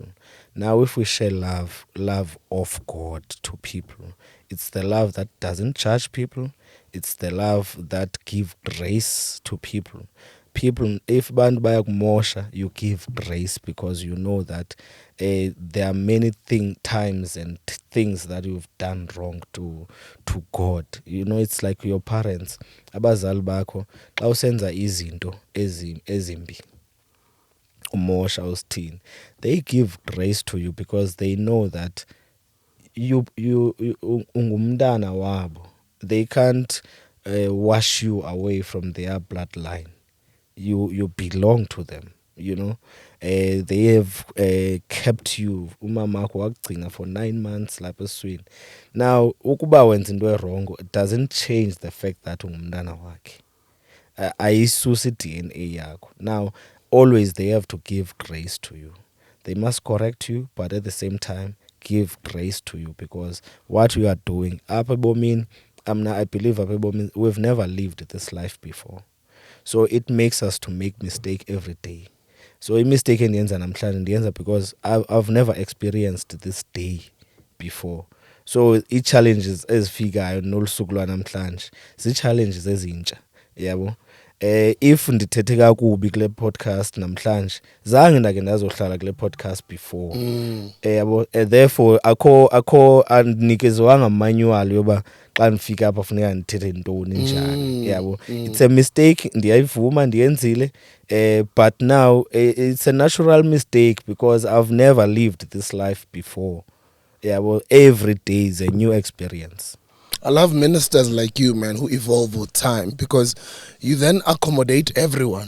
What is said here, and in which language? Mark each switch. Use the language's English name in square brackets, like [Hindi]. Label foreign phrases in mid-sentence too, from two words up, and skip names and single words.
[English] Now, if we share love of God to people, it's the love that doesn't judge people. It's the love that give grace to people. People, if [Xhosa] bantu bayakumosha, [English] you give grace because you know that there are many times and things that you've done wrong to God. You know, it's like your parents, [Xhosa] abazali bakho, xa usenza izinto ezimbi, umosha usithini, [English] they give grace to you because they know that you [Xhosa] ungumntana wabo. [English] They can't wash you away from their bloodline. You belong to them, you know. They have kept you, [Xhosa] umama wakho wakugcina [English] for 9 months [Xhosa] lapha eswini. [English] Now [Xhosa] ukuba wenza into [English] wrong, it doesn't change the fact that [Xhosa] ungumntana wakhe. Ayisusi DNA yakho. [English] Now always they have to give grace to you. They must correct you, but at the same time give grace to you because what you are doing [Xhosa] apha ebomini, [English] I believe [Xhosa] apha ebomini [English] we've never lived this life before. So it makes us to make mistake every day. So mistake [Xhosa] endiyenza namhlanje ndiyenza [English] because I've never experienced this day before. [Xhosa] So i-challenges ezifikayo nolusuku lwanamhlanje zii-challenges ezintsha, yabo. If ndithethe kakubi kule podcast namhlanje, zange ndake ndazohlala kule podcast before. Yabo, therefore akho andinikezwanga manual yoba xa ndifika apha funeka ndithethe ntoni njani, yabo. [English] It's a mistake, [Xhosa] ndiyayivuma ndiyenzile, [English] but now it's a natural mistake because I've never lived this life before. Yabo, every day is a new experience. I love ministers like you, man, who evolve with time because you then accommodate everyone.